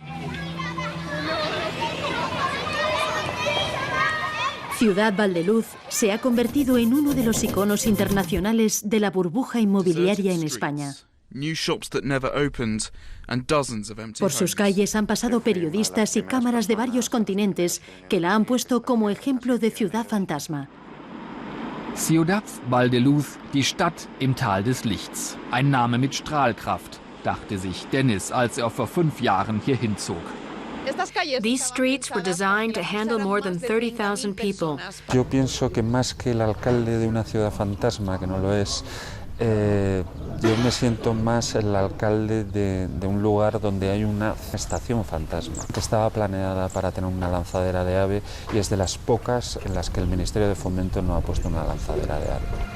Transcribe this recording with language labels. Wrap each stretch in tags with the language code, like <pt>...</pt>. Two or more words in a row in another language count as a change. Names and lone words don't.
<es>Ciudad Valdeluz se ha convertido en uno de los iconos internacionales de la burbuja inmobiliaria en España. Por sus calles han pasado periodistas y cámaras de varios continentes que la han puesto como ejemplo de ciudad fantasma. Ciudad Valdeluz,</es> <de>die Stadt im Tal des Lichts. Ein Name mit Strahlkraft, dachte sich Dennis, als vor 5 Jahren hier hinzog.</de> <en>These streets were designed to handle more than 30,000 people.</en> <es>Yo pienso que más que el alcalde de una ciudad fantasma, que no lo es, yo me siento más el alcalde de un lugar donde hay una estación fantasma, que estaba planeada para tener una lanzadera de AVE y es de las pocas en las que el Ministerio de Fomento no ha puesto una lanzadera de AVE.</es>